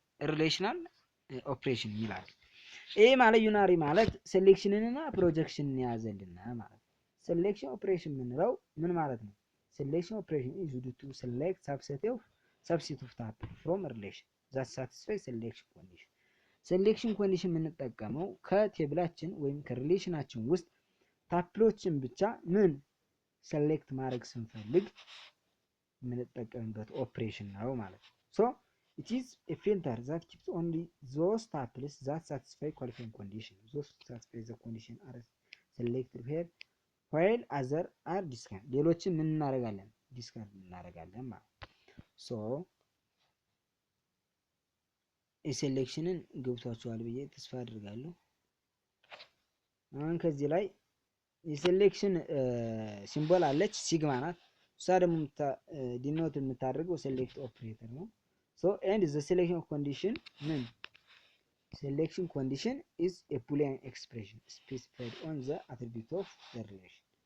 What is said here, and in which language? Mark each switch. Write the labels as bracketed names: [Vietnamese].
[Amharic] ሪሌሽናል ኦፕሬሽን ይላል። ይሄ ማለት ዩናሪ ማለት ሴሌክሽንንና ፕሮጀክሽንን ያዘልና ማለት ነው። ሴሌክሽን ኦፕሬሽን የምንለው ምን ማለት ነው? ሴሌክሽን ኦፕሬሽን [English] is used to select subset of tuple from relation that satisfy selection condition። [Amharic] ሴሌክሽን ኮንዲሽን የምንጠቀመው ከቴብላችን ወይም ከሪሌሽናችን ውስጥ ታፕሎችን ብቻ ምን ሴሌክት ማድረግ ስንፈልግ የምንጠቀምበት ኦፕሬሽን ነው ማለት ነው። ሶ [English] it is a filter that keeps only those tuples that satisfy qualifying condition. Those satisfy the condition are selected here while other are discarded። [Amharic] ሌሎችን ምን እናደርጋለን? ዲስካርድ እናደርጋለን ማለት ሶ የሴሌክሽንን ገብቷችኋል ብዬ ተስፋ አድርጋለሁ። አሁን ከዚህ ላይ የሴሌክሽን ሲምቦል አለች ሲግማ ናት። እሷ ደግሞ ዲኖት የምታደርገው ሴሌክት ኦፕሬተር ነው። ሶ ኤንድ ዘ ሴሌክሽን ኮንዲሽን ምን [English] selection condition is a boolean expression specified on the attribute of the relation.